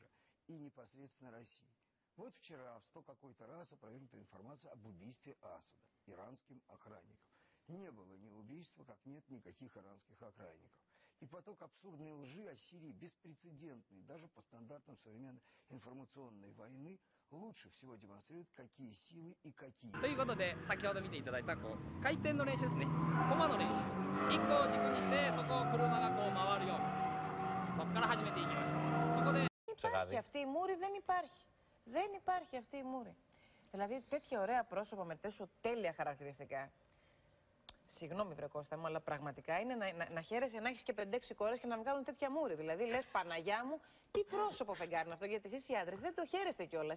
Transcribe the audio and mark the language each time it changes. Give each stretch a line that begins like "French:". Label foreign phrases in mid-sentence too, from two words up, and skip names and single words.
Russian: И непосредственно России. Вот вчера в 100 какой-то раз опровергнута информация об убийстве Асада иранским охранником. Не было ни убийства, как нет никаких иранских охранников. И поток абсурдной лжи о Сирии беспрецедентный, даже по стандартам современной информационной войны, лучше всего демонстрирует, какие силы и какие.
Japanese: ということで、先ほど見ていただいた回転の練習ですね。駒の練習。1個を軸にして、そこを車が回るように。そこから始めていきましょう。そこで...
Greek: Υπάρχει αυτή η μούρη, δεν υπάρχει. Δεν υπάρχει αυτή η μούρη. Δηλαδή τέτοια ωραία πρόσωπα με τόσο τέλεια χαρακτηριστικά. Συγγνώμη, βρε Κώστα μου, αλλά πραγματικά είναι να χαίρεσαι να έχεις και 5-6 κόρες και να βγάλουν τέτοια μούρη. Δηλαδή λες, Παναγιά μου, τι πρόσωπο φεγγάρι είναι αυτό, γιατί εσείς οι άντρες δεν το χαίρεστε κιόλας.